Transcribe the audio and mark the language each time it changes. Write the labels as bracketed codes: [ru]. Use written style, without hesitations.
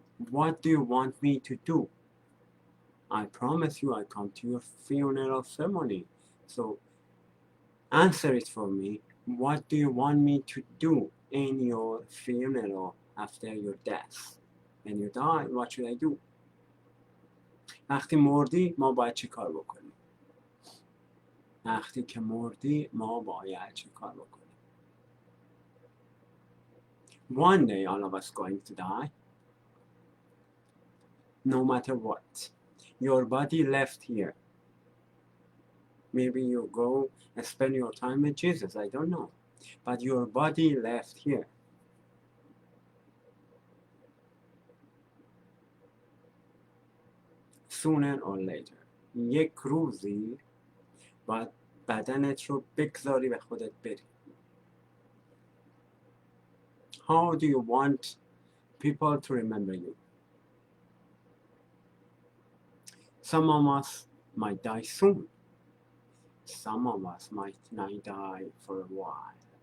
[en] What do you want me to do? I promise you I come to your funeral ceremony. So answer it for me. What do you want me to do in your funeral after your death? When you die, what should I do? [fa] وقتی مردی ما باید چی کار بکنیم؟ وقتی که مردی ما باید چی کار بکنیم؟ [en] One day all of us going to die. No matter what. Your body left here. Maybe you go and spend your time with Jesus, I don't know. But your body left here. Sooner or later. [fa] یک روزی باید بدنت رو بگذاری به خودت بری. [en] How do you want people to remember you? Some of us might die soon. Some of us might not die for a while.